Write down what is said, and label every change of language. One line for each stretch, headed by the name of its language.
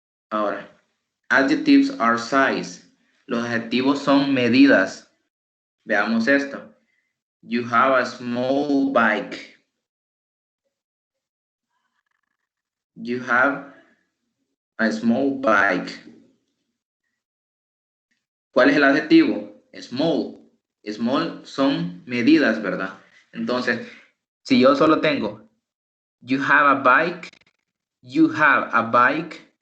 English: Ahora, adjectives are size.
Spanish: Los adjetivos son medidas. Veamos esto.
English: You have a small bike. You have a small bike.
Spanish: ¿Cuál es el adjetivo? Small. Small son medidas, ¿verdad? Entonces, si yo solo tengo
English: you have a bike, you have a bike.